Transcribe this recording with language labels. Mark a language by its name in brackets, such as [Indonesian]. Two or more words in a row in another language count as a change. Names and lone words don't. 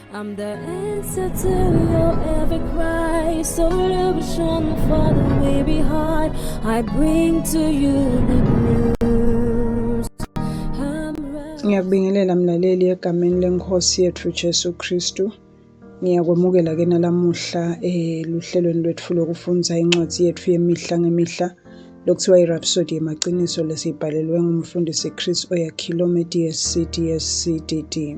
[English] I'm the answer to your every cry. Solution for the weary heart. I bring to you the news. [Swati] Ngiyakubingelela mlaleli egameni lenkosi yethu Jesu Kristu. Ngiyakwemukela ke nalamuhla luhlelweni lwethu lokufundza incwadi yethu yemihla ngemihla lokuthiwa iRhapsody yemaqiniso lesibhalelwe ngumfundisi Chris Oyakhilome DSC.